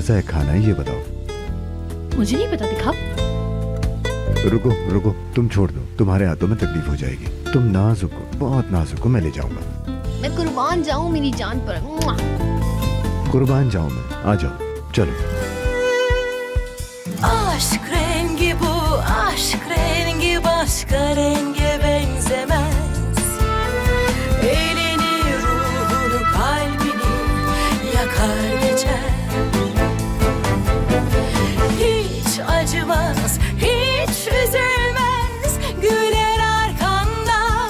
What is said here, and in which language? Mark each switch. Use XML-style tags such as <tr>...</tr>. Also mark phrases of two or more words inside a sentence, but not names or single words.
<hi>कैसा है खाना है ये बताओ। मुझे नहीं पता, दिखाओ। रुको रुको, तुम छोड़ दो, तुम्हारे हाथों में तकलीफ हो जाएगी। तुम नाजुक हो, बहुत नाजुक हो, मैं ले जाऊंगा। मैं कुर्बान जाऊं मेरी जान पर। मुआ। कुर्बान जाऊं मैं, आ जाओ। चलो।</hi> <tr>Aşk rengi bu, aşk rengi başka renge benzemez. Elini, ruhunu, kalbini yakar geçer. Hiç acımaz, hiç üzülmez, güler arkandan.</tr>